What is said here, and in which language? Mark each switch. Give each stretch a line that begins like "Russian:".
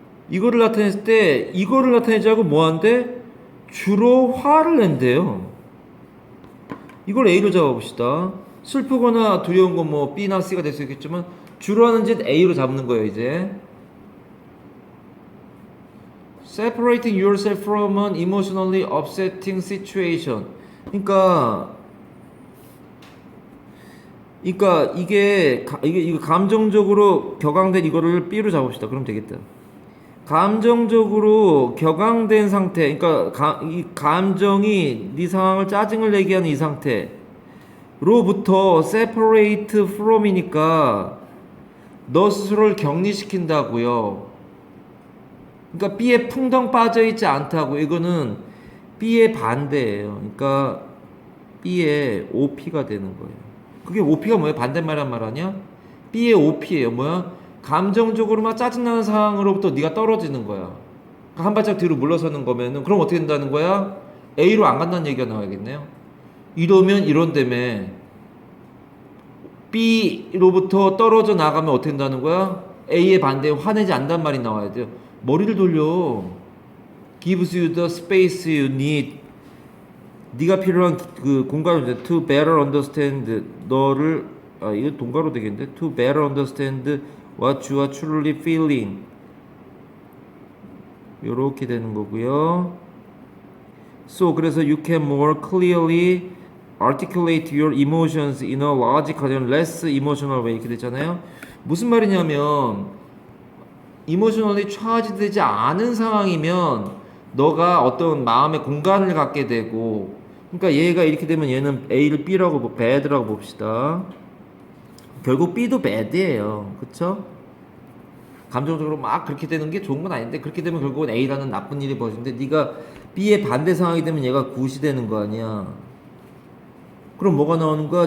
Korean: 이거를 나타냈을 때 이거를 나타내지 않고 뭐 한대? 주로 화를 낸대요. 이걸 A로 잡아봅시다. 슬프거나 두려운 건 뭐 B나 C가 될 수 있겠지만 주로 하는 짓 A로 잡는 거예요 이제.
English: Separating yourself from an emotionally upsetting situation.
Korean: 그러니까 이게 감정적으로 격앙된 이거를 B로 잡읍시다. 그럼 되겠다. 감정적으로 격앙된 상태, 그러니까 이 감정이 네 상황을 짜증을 내게 하는 이 상태로부터
English: separate from
Korean: 이니까 너 스스로를 격리시킨다고요. 그러니까 B에 풍덩 빠져 있지 않다고. 이거는 B의 반대예요. 그러니까 B의 OP가 되는 거예요. 그게 OP가 뭐예요? 반대말란 말 아니야? B의 OP예요. 뭐야? 감정적으로 막 짜증나는 상황으로부터 네가 떨어지는 거야. 한 발짝 뒤로 물러서는 거면은 그럼 어떻게 된다는 거야? A로 안 간다는 얘기가 나와야겠네요. 이러면 이런다며 B로부터 떨어져 나가면 어떻게 된다는 거야? A의 반대에 화내지 않단 말이 나와야 돼요. 머리를 돌려.
English: Gives you the space you need.
Korean: 네가 필요한 그 공간을
English: to better understand
Korean: 너를 이거 동가로 되겠는데
English: to better understand what you are truly feeling.
Korean: 요렇게 되는 거고요.
English: So
Korean: 그래서
English: you can more clearly articulate your emotions in a logical, less emotional way
Korean: 이렇게 되잖아요. 무슨 말이냐면
English: emotionally charged
Korean: 되지 않은 상황이면 너가 어떤 마음의 공간을 갖게 되고 그러니까 얘가 이렇게 되면 얘는 A를 B라고 bad라고 봅시다. 결국 B도 bad예요. 그쵸? 감정적으로 막 그렇게 되는 게 좋은 건 아닌데 그렇게 되면 결국은 A라는 나쁜 일이 벌어지는데 네가 B의 반대 상황이 되면 얘가 굿이 되는 거 아니야. 그럼 뭐가 나오는 거야?